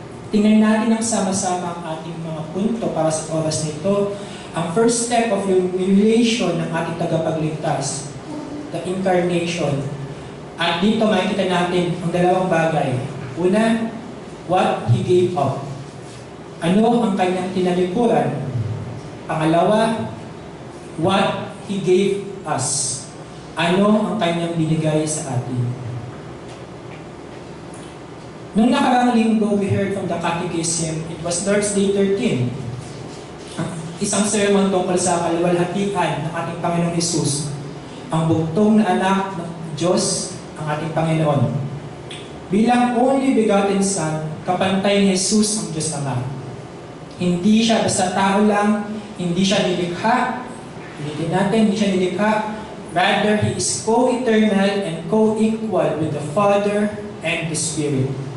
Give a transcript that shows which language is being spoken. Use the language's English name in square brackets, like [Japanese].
[Filipino] Tingnan natin ang sama-sama ang ating mga punto para sa oras nito. [English] Ang first step of humiliation [Filipino] ng ating tagapagligtas, [English] the incarnation. [Filipino] At dito makikita natin ang dalawang bagay. Una, [English] what He gave up. [Filipino] Ano ang kanyang tinalikuran? Pangalawa, [English] what He gave us. [Filipino] Ano ang kanyang binigay sa atin? Noong nakaraang linggo, [English] we heard from the Catechism, it was Lord's Day 13. [Filipino] Isang sermon tungkol sa kaluwalhatian ng ating Panginoong Hesus, ang bugtong na anak ng Diyos, ang ating Panginoon. Bilang [English] only begotten Son, [Filipino] kapantay ni Hesus ang Diyos Ama. Hindi siya basta tao lang, hindi siya nilikha, [English] hindi siya nilikha, rather, He is co-eternal and co-equal with the Father and the Spirit.